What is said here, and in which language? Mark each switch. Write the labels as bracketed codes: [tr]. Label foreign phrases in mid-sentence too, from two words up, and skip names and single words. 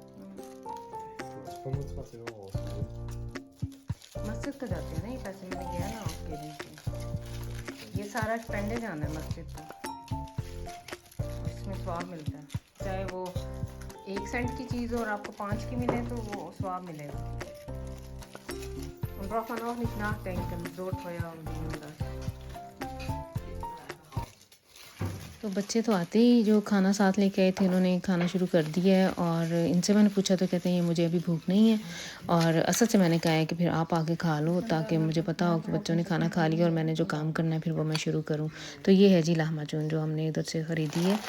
[de] 25 Euro ausgegeben. [hi] मस्जिद का जाते हैं ना ये पैसे, मैंने गया ना आपके लिए। ये सारा स्पेंडे जाना है मस्जिद का, इसमें स्वाब मिलता है। चाहे वो 1 सेंट की चीज़ और आपको 5 की मिले तो वो स्वाब मिलेगा। [de] Und braucht man auch nicht nachdenken, so teuer und wie und das. [hi] तो बच्चे तो आते ही जो खाना साथ लेके आए थे उन्होंने खाना शुरू कर दिया है, और इनसे मैंने पूछा तो कहते हैं ये मुझे अभी भूख नहीं है। और असल से मैंने कहा है कि फिर आप आके खा लो, ताकि मुझे पता हो कि बच्चों ने खाना खा लिया और मैंने जो काम करना है फिर वो मैं शुरू करूँ। तो ये है जी lahmacun जो हमने इधर से ख़रीदी है।